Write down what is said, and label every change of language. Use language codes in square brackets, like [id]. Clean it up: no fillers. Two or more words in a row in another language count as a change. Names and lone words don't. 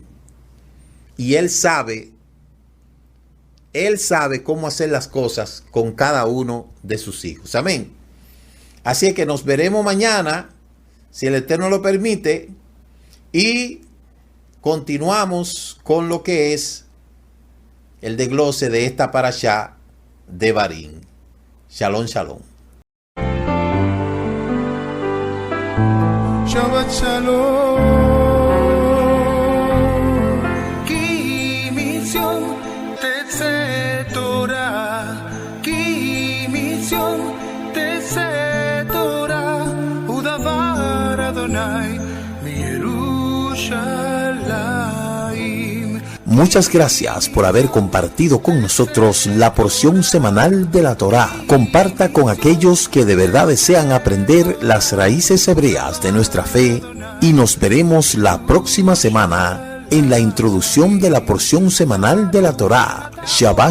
[es] Y Él sabe cómo hacer las cosas con cada uno de sus hijos. Amén. Así es que nos veremos mañana, si el Eterno lo permite, y continuamos con lo que es el desglose de esta parashá de Barín. [he] שלום, שלום. שבת שלום. כי מציון תצא תורה. כי מציון תצא תורה. ודבר אדוני מירושלים. [es] Muchas gracias por haber compartido con nosotros la porción semanal de la Torá. Comparta con aquellos que de verdad desean aprender las raíces hebreas de nuestra fe y nos veremos la próxima semana en la introducción de la porción semanal de la Torá.